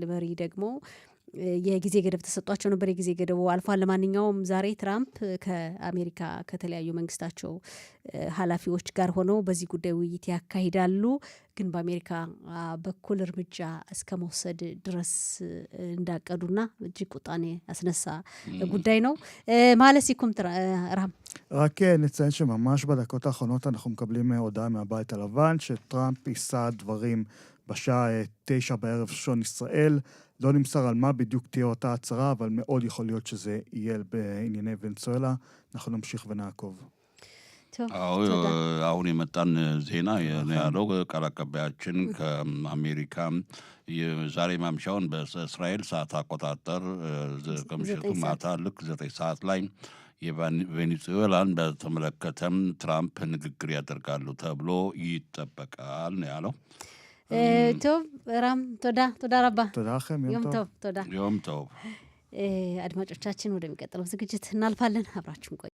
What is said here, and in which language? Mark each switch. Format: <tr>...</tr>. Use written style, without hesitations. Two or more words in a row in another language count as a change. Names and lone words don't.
<am>መሪ ደግሞ የጊዜ ገደብ ተሰጧቸው ነበር። የጊዜ ገደቡ አልፏል። ለማንኛውም ዛሬ ትራምፕ ከአሜሪካ ከተለያዩ መንግስታቸው ኃላፊዎች ጋር ሆነው በዚህ ጉዳይ ውይይት ያካሂዳሉ። ግን በአሜሪካ በኩል እርምጃ እስከ መውሰድ ድረስ እንዳቀዱና እጅግ ቁጣን ያስነሳ ጉዳይ ነው ማለት ሲኩም ራም</am> <he>רק נציין שממש בדקות האחרונות אנחנו מקבלים הודעה מהבית הלבן שטראמפ יישא דברים בשעה 9 בערב שעון ישראל. לא נמסר על מה בדיוק תהיה אותה הצהרה, אבל מאוד יכול להיות שזה יהיה בענייני ונצואלה. אנחנו נמשיך ונעקוב.</he> <am>አሁን የመጣን ዜና ያለው ቃል አቀባያችን ከአሜሪካ ዛሬ ማምሻውን በእስራኤል ሰዓት አቆጣጠር ከምሽቱ ማታ ልክ 9 ሰዓት ላይ የቬኔዙዌላን በተመለከተም ትራምፕ ንግግር ያደርጋሉ ተብሎ ይጠበቃል ነው ያለው።</am> <he>טוב, רם, תודה רבה. תודה לכם, יום טוב. תודה. יום טוב.</he> <am>አድማጮቻችን ወደሚቀጥለው ዝግጅት እናልፋለን። አብራችሁን ቆዩ።</am>